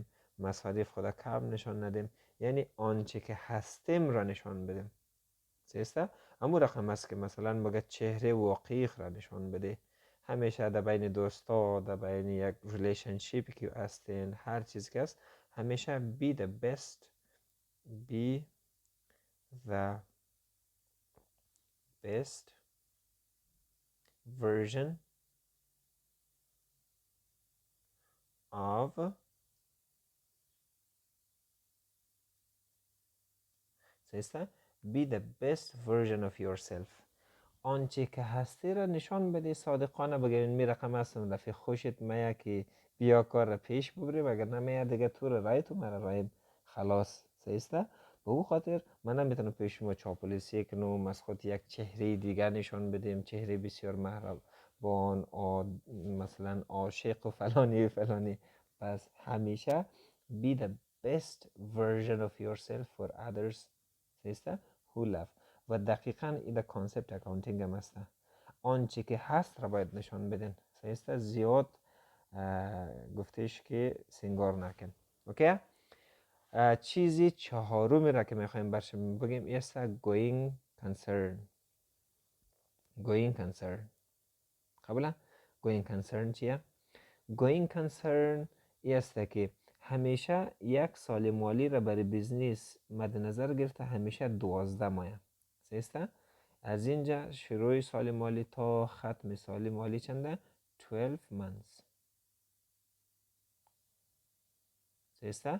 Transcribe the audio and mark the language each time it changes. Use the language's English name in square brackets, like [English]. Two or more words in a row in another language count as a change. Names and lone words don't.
[Persian] مصارف خود کم نشان ندیم. یعنی آنچه که هستیم را نشان بدیم. سیسته؟ اما رقم است که مثلا مگه چهره واقعی را نشان بده. همیشه در بین دوستا، در بین یک ریلیشنشیپی که هستین، هر چیز که هست، همیشه [English] be the best version of [Persian] سیسته؟ [English] be the best version of yourself. [Persian] آنچه که هستی را نشان بده. صادقانه بگوین می رقم هستم رفیق خوشت میه که بیا کار را پیش ببری، وگر نمیه دیگه تو را رای تو مرا رای خلاص. سیسته؟ به او خاطر من نمیتونم پیش شما چاپلوسی کنم، از خود یک چهره دیگر نشان بدیم، چهره بسیار مهربان مثلا عاشق و فلانی و فلانی. پس همیشه [English] be the best version of yourself for others. [Persian] سیسته؟ [English] who love. [Persian] و دقیقا این در [English] concept accounting [Persian] هم هسته. آنچه که هست را باید نشان بدین. سیسته؟ زیاد گفتش که سنگار نکن. اوکی؟ چیزی چهارمی را که میخوایم برش بگیم ایسته [English] going concern. [Persian] قبلا [English] going concern [Persian] چیه؟ [English] going concern [Persian] ایسته که همیشه یک سال مالی را برای بیزنس مد نظر گرفته، همیشه 12 ماه. سیسته؟ از اینجا شروع سال مالی تا ختم سال مالی چنده؟ [English] 12 months. سیسته؟